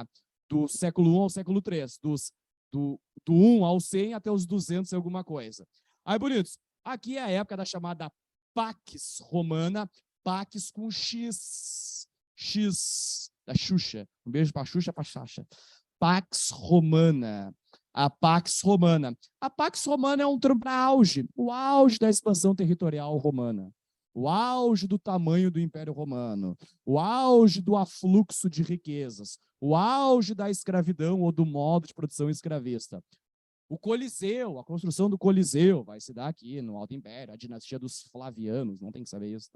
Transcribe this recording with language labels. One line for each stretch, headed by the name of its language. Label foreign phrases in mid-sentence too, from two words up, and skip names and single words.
Portuguese: Do século 1 ao século 3, do 1 ao 100 até os 200 e alguma coisa. Aí, bonitos, aqui é a época da chamada Pax Romana, Pax com X, X, da Xuxa. Um beijo pra Xuxa, pra Xaxa. Pax Romana. A Pax Romana. A Pax Romana é um termo para auge, o auge da expansão territorial romana, o auge do tamanho do Império Romano, o auge do afluxo de riquezas, o auge da escravidão ou do modo de produção escravista. O Coliseu, a construção do Coliseu vai se dar aqui no Alto Império, a dinastia dos Flavianos, não tem que saber isso, tá?